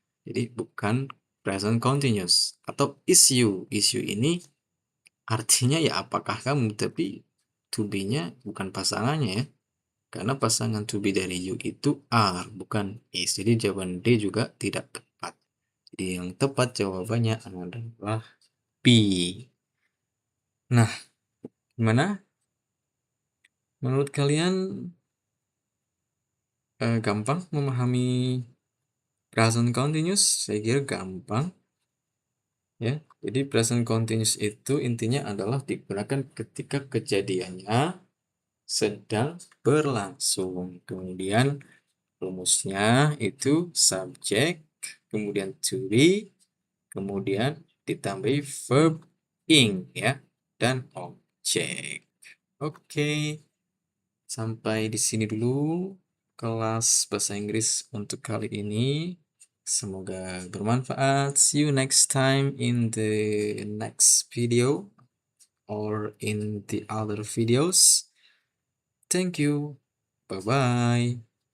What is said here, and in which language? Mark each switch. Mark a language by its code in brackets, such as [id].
[id] Jadi bukan present continuous. Atau [en] is you. Is you [id] ini artinya ya apakah kamu, tapi to be-nya bukan pasangannya ya. karena pasangan to be dari you itu are, bukan is. Jadi jawaban D juga tidak tepat. Jadi yang tepat jawabannya adalah B. Nah, gimana? Menurut kalian gampang memahami present continuous? Saya kira gampang. Ya, jadi present continuous itu intinya adalah digunakan ketika kejadiannya sedang berlangsung. Kemudian rumusnya itu subject, kemudian to be, kemudian ditambahi verb ing ya, dan objek. Oke, sampai di sini dulu kelas bahasa Inggris untuk kali ini. Semoga bermanfaat. [en] See you next time in the next video or in the other videos. Thank you. Bye-bye.